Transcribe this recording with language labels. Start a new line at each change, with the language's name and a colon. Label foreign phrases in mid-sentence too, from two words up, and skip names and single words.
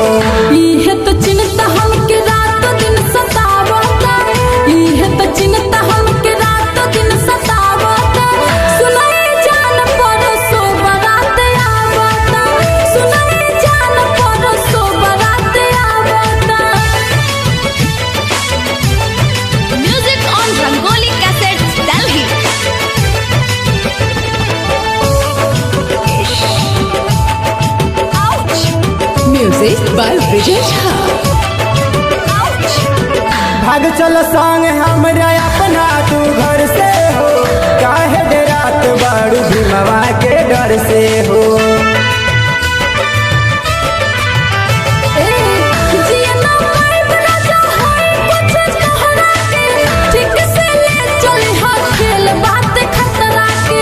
Bhojpuri: इहे तो चिंता हमके रात दिन सतावता, इहे तो चिंता हमके रात दिन सतावता, सुनाई जान परसो बारात आवता, सुनाई जान परसो बारात आवता।
English: Music on Rangoli Cassettes, Delhi. Music by Vijay Jha.
Bhojpuri: भाग चल संग हमरा अपना तू घर से हो, काहे डरात बारू भीमवा के डर से हो। जियना माई बना जो होई कुछ कहरा के, ठीक से ले चले हा खेल बात खतरा के।